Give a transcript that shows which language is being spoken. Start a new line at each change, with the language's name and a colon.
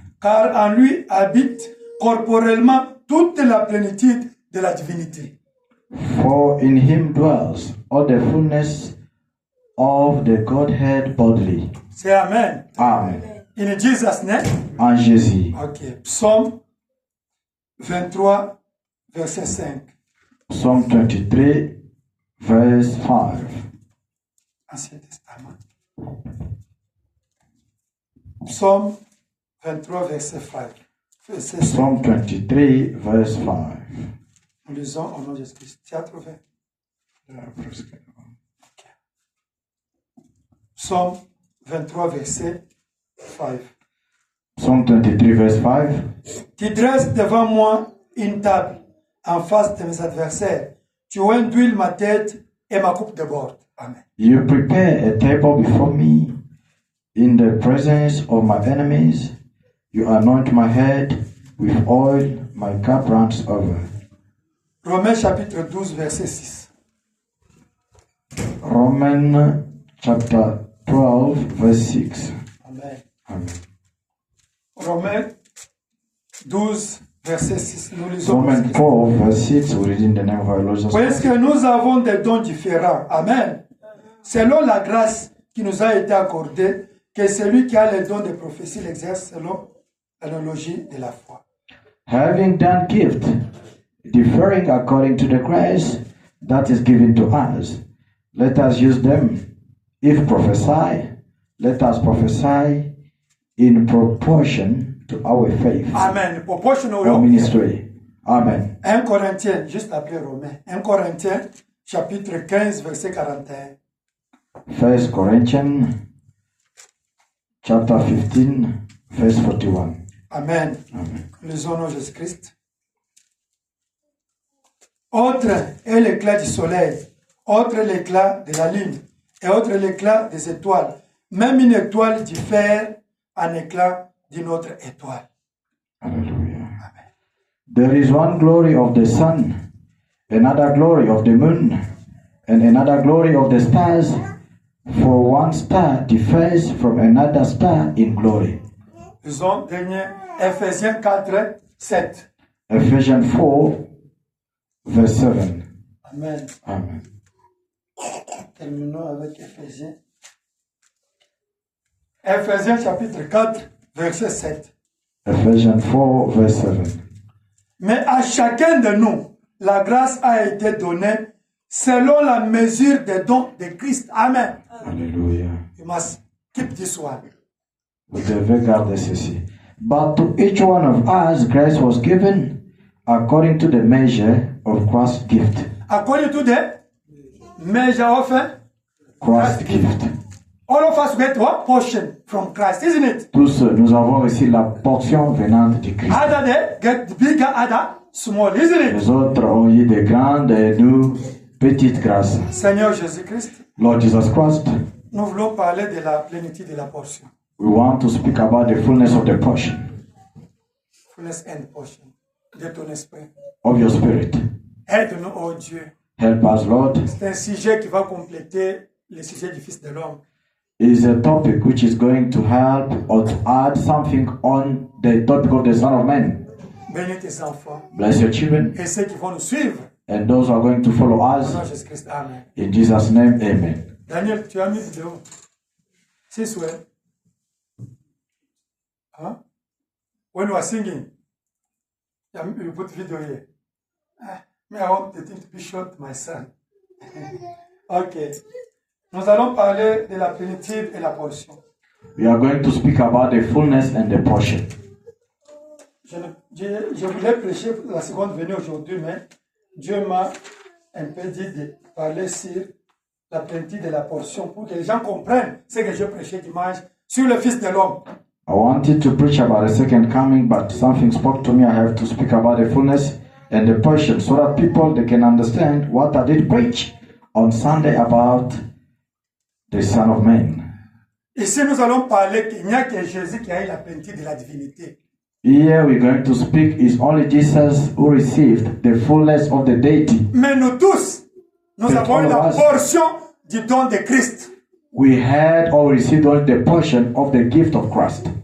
French: Car en lui habite corporellement toute la plénitude de la divinité.
English: For in him dwells all the fullness of the Godhead bodily.
French: C'est Amen. Amen.
English: In Jesus' name.
French: En Jésus. Ok. Psaume 23, verset 5.
English: Psalm 23, verse 5.
French: Ancien Testament. Psaume 23, verset 5. Verset 5.
English: Psalm 23, verse 5.
French: Nous lisons au nom de Jésus-Christ. Tu as trouvé? Psaume 23, verset 5.
English: Psalm 23, verse 5.
French: Tu dresses devant moi une table en face de mes adversaires. Tu induis ma tête et ma coupe déborde. Amen.
English: You prepare a table before me in the presence of my enemies. You anoint my head with oil, my cup runs over.
French: Romains chapitre 12, verset 6.
English: Romans chapter 12, verse 6. Amen. Amen.
French: Romains 12, verset 6. Nous lisons.
English: Romans 12, verse 6, we read in the name of our Lord Jesus
French: Parce
English: Christ.
French: que nous avons des dons différents. Amen. Selon la grâce qui nous a été accordée, que celui qui a les dons de prophétie l'exerce selon l'analogie de la foi.
English: Having done gift, differing according to the grace that is given to us, let us use them. If prophesy, let us prophesy in proportion to our faith Amen. Proportional. or ministry. Amen.
French: 1 Corinthiens, juste après Romains. 1 Corinthiens, chapitre 15, verset 41.
English: 1 Corinthians chapter 15, verse 41. Amen. Amen.
French: Lisons au nom de Jésus-Christ. Autre est l'éclat du soleil, autre l'éclat de la lune, et autre l'éclat des étoiles. Même une étoile diffère en éclat d'une autre étoile. Hallelujah.
English: There is one glory of the sun, another glory of the moon, and another glory of the stars. For one star differs from another star in glory.
French: Lisons dernier, Ephésiens 4, 7.
English: Ephesians 4, verse 7. Amen. Amen.
French: Terminons avec Ephésiens. Ephésiens chapitre 4, verset 7.
English: Ephesians 4, verse 7.
French: Mais à chacun de nous, la grâce a été donnée selon la mesure des dons de Christ. Amen. Hallelujah.
English: You must keep this one.
French: Vous devez garder ceci.
English: But to each one of us grace was given according to the measure of Christ's gift. According to the measure of Christ's gift. all of us get what? Portion from Christ, isn't it?
French: Tous, nous avons reçu la portion venante de Christ.
English: Other they get bigger, other small, isn't it?
French: Les autres ont eu de grandes et nous petites grâces. Seigneur Jésus-Christ,
English: Lord Jesus Christ,
French: nous voulons parler de la plénitude de la portion.
English: we want to speak about the fullness of the portion Fullness and portion
French: de ton esprit.
English: of your spirit.
French: Aide-nous, oh Dieu.
English: Help us, Lord.
French: C'est un sujet qui va compléter le sujet du Fils de l'homme.
English: It is a topic which is going to help or to add something on the topic of the Son of Man.
French: Bénis tes enfants
English: Bless your children
French: et ceux qui vont nous suivre.
English: and those who are going to follow
French: Au
English: us.
French: nom de Jésus-Christ, Amen.
English: In Jesus' name, amen.
French: Daniel, tu as mis vidéo. C'est souhait. Huh?
English: When you are singing, you put video here. Me, I want the thing to be short, my son. Ok.
French: Nous allons parler de la plénitude et la portion.
English: We are going to speak about the fullness and the portion.
French: Je voulais prêcher pour la seconde venue aujourd'hui, mais Dieu m'a un peu dit de parler sur la plénitude et la portion pour que les gens comprennent ce que je prêchais dimanche sur le Fils de l'homme.
English: I wanted to preach about the second coming, but something spoke to me. I have to speak about the fullness and the portion so that people they can understand what I did preach on Sunday about the Son of Man.
French: Ici, nous allons parler qu'il n'y a que Jésus qui a eu la plénitude de la divinité.
English: Here we're going to speak is only Jesus who received the fullness of the deity.
French: Mais nous tous, nous
English: But
French: avons eu
English: all
French: la
English: of us-
French: portion du don de Christ.
English: We had or received only the portion of the gift of Christ.